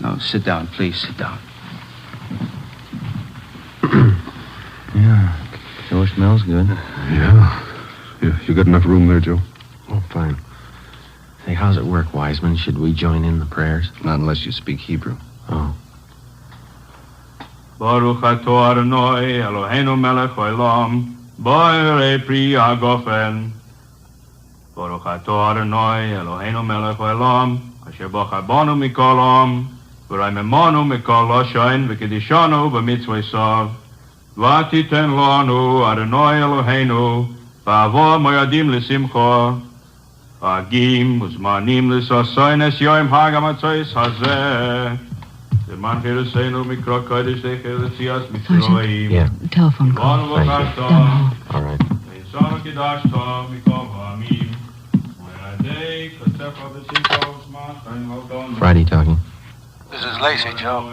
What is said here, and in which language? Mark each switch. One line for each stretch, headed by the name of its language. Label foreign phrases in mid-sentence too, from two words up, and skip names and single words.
English: Now, sit down, please, sit down. Yeah. Sure smells good. Yeah. You got enough room there, Joe? Oh, fine. Hey, how's it work, Wiseman? Should we join in the prayers? Not unless you speak Hebrew. Oh.
Hebrew: ברוך אתה אדני אלהינו מלך העולם, בורא פרי הגפן. ברוך אתה אדני אלהינו מלך העולם, אשר בחר בנו מכל עם, ורוממנו מכל לשון, וקדשנו במצותיו. ותתן לנו אדני אלהינו, ובאהבה מועדים לשמחה. חגים וזמנים לששון את יום חג המצות הזה.
English: Sergeant, yeah. Telephone call. Thank you. All right. Friday talking. This is Lacey, Joe.